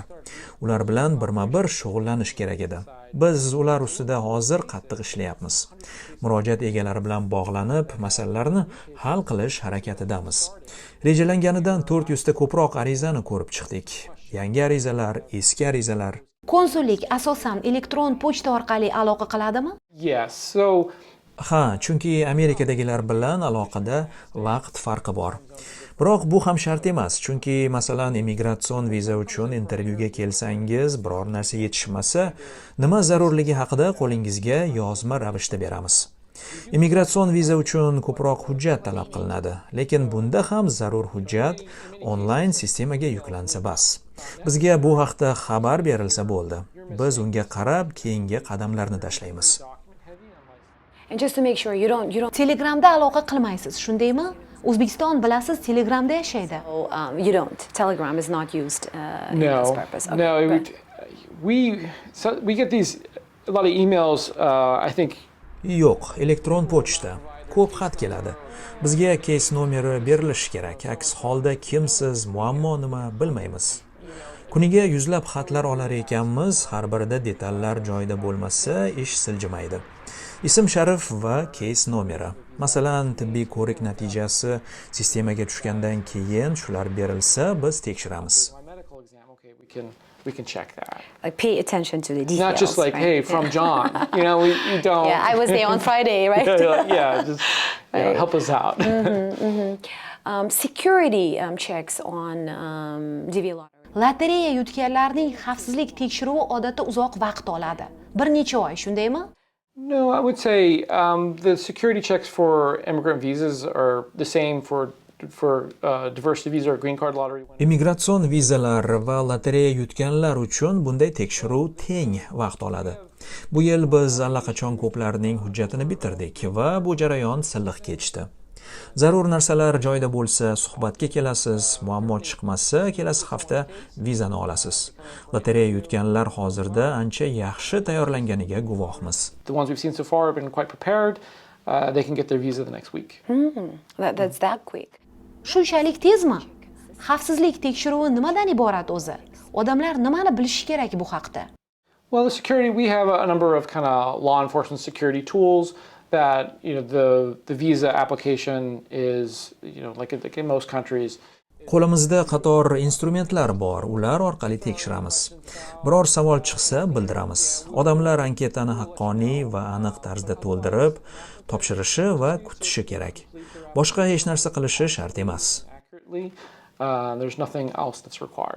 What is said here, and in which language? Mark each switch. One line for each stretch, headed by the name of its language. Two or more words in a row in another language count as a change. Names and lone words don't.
Uzbek: Ular bilan birma-bir shug'ullanish kerak edi. Biz ular ustida hozir qattiq ishlayapmiz. Murojaat egalari bilan bog'lanib, masalalarni hal qilish harakatidamiz. Rejalanganidan 400 ta ko'proq arizani ko'rib chiqdik. Yangi arizalar, eski arizalar. Konsullik asosan elektron pochta orqali aloqa qiladimi?
English: Yes. So
Uzbek: Ha, chunki Amerikadagilar bilan aloqada vaqt farqi bor. Biroq bu ham shart emas, chunki masalan immigratsion viza uchun intervyuga kelsangiz, biror narsa yetishmasa, nima zarurligi haqida qo'lingizga yozma ravishda beramiz. Immigratsion viza uchun ko'proq hujjat talab qilinadi, lekin bunda ham zarur hujjat onlayn sistemaga yuklansa bas. Bizga bu haqda xabar berilsa bo'ldi. Biz unga qarab keyingi qadamlarni tashlaymiz.
English: And just to make sure you don't
Uzbek: Telegramda aloqa qilmaysiz, shundaymi? O'zbekiston bilasiz Telegramda yashaydi.
English: you don't. Telegram is not used in this purpose. Okay, no. good. We get these a lot of emails. I think
Uzbek: Yo'q, elektron pochta. Ko'p xat keladi. Bizga case nomeri berilishi kerak. Aks holda kimsiz, muammo nima bilmaymiz. Kuniga yuzlab xatlar olar ekanmiz, har birida detallar joyida bo'lmasa, ish siljimaydi. Ism sharif va case nomeri. Masalan, tibbiy ko'rik natijasi sistemaga tushgandan keyin shular berilsa, biz tekshiramiz.
English: my medical exam. Okay, we can check that. Like pay attention to the details. Not just like, right? hey, from John. You know, we don't. Yeah, I was there on Friday, right? Just help us out. Security checks on DV lottery.
Uzbek: Lotereya yutganlarning xavfsizlik tekshiruvi odatda uzoq vaqt oladi. Bir necha oy, shundaymi?
English: No, I would say the security checks for immigrant visas are the same for diversity visa or green card lottery.
Uzbek: Immigratsion vizalar va lotereya yutganlar uchun bunday tekshiruv teng vaqt oladi. Bu yil biz allaqachon ko'plarning hujjatini bitirdik va bu jarayon silliq kechdi. Zarur narsalar joyida bo'lsa, suhbatga kelasiz, muammo chiqmasa, kelasi hafta vizani olasiz. Lotereya yutganlar hozirda ancha yaxshi tayyorlanganiga guvohmiz.
English: The ones we've seen so far have been quite prepared. They can get their visa the next week. That's that quick.
Uzbek: Shunchalik tezmi? Xavfsizlik tekshiruvi nimadan iborat o'zi? Odamlar nimani bilishi kerak bu haqda?
English: Well, the security, we have a number of kind of law enforcement security tools that, the visa application is, like in most countries.
Uzbek: Qo'limizda qator instrumentlar bor, ular orqali tekshiramiz. Biror savol chiqsa bildiramiz. Odamlar anketani haqqoniy va aniq tarzda to'ldirib, topshirishi va kutishi kerak. Boshqa hech narsa qilishi shart emas.
English: There's nothing else that's required.